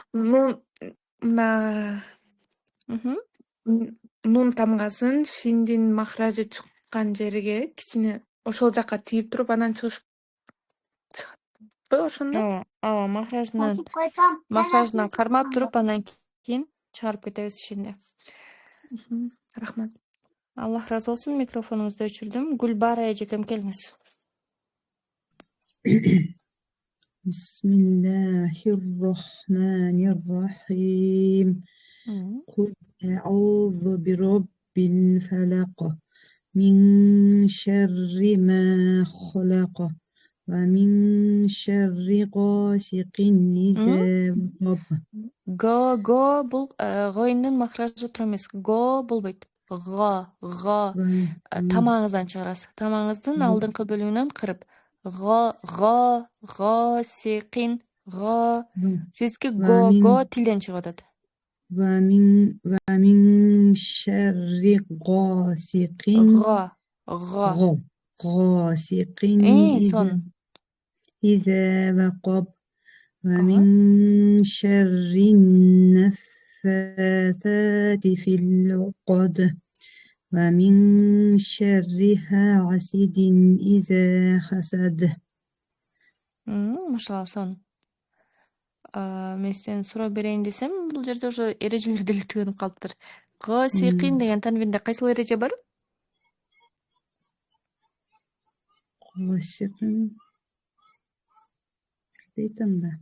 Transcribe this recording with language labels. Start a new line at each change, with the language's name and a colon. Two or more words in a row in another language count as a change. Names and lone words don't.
Kyrgyz: мына нун тамгасын шиндин махражы чыккан жерге кичине ошол жакка тийип туруп анан чыгышпы ошондо? ооба, махражынан кармап туруп, анан кийин чыгарып кетебиз шинди. Рахмат. Аллах ыраазы болсун. Микрофонуңузду өчүрдүм. Гүлбара эжекем, келиңиз.
Arabic: بسم الله الرحمن الرحيم. قل أعوذ برب الفلق من شر ما خلق ومن شر غاسق إذا وقب.
Kyrgyz: Го бул гоюндун махражы туура эмес. Го болбойт. Тамагыңыздан чыгарасыз. Тамагыңыздын алдыңкы бөлүгүнөн кырып. Госикин. Сизге го тилден чыгып атат.
Arabic: ومن شر غاسق غاسق
Kyrgyz: Son.
Arabic: إذا وقب ومن شر النفاثات في العقد ومن شر حاسد إذا حسد.
Kyrgyz: Машалла, сон. Мен сизден суроо берейин десем, бул жерде ошо эрежелер деле түгөнүп калыптыр. Госикин деген танвинде кайсыл эреже бар? Госикин дейтем да.